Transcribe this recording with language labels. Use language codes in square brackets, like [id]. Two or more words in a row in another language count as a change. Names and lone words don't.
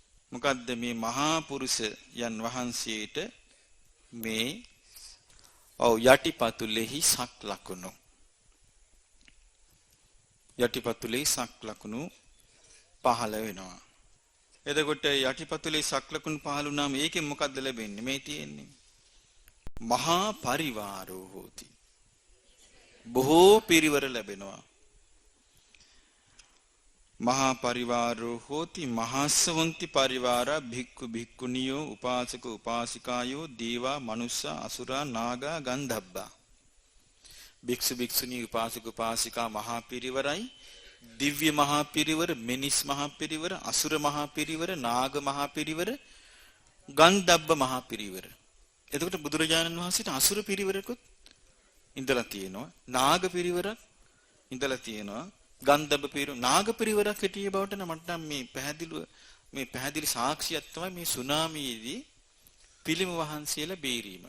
[si] මොකද්ද මේ මහා පුරුෂයන් වහන්සේට මේ යටිපතුලෙහි සක් ලකුණු යටිපතුලේ සක් ලකුණු පහළ වෙනවා. එතකොට යටිපතුලේ සක් ලකුණු පහළ වුණාම ඒකෙන් මොකද්ද ලැබෙන්නේ? මේ තියෙන්නේ [pi] මහා පරිවාරෝ හෝති. [si] බොහෝ පිරිවර ලැබෙනවා. [pi] මහා පරිවාරෝ හෝති මහස්සවන්ති පරිවාරා භික්ඛු භික්ඛුනියෝ උපාසක උපාසිකායෝ දේවා මනුස්සා අසුරා නාගා ගන්ධබ්බා. [si] භික්ෂු භික්ෂුණී උපාසක උපාසිකා මහා පිරිවරයි, දිව්‍ය මහා පිරිවර, මිනිස් මහා පිරිවර, අසුර මහා පිරිවර, නාග මහා පිරිවර, ගන්ධබ්බ මහා පිරිවර. එතකොට බුදුරජාණන් වහන්සේට අසුර පිරිවරකුත් ඉඳලා තියෙනවා, නාග පිරිවරක් ඉඳලා තියෙනවා, ගන්ධබ්බ පිරිවර, නාග පිරිවරක් හිටිය බවට මට නම් මේ පැහැදිලි සාක්ෂියක් තමයි මේ සුනාමියේදී පිළිම වහන්සේලා බේරීම.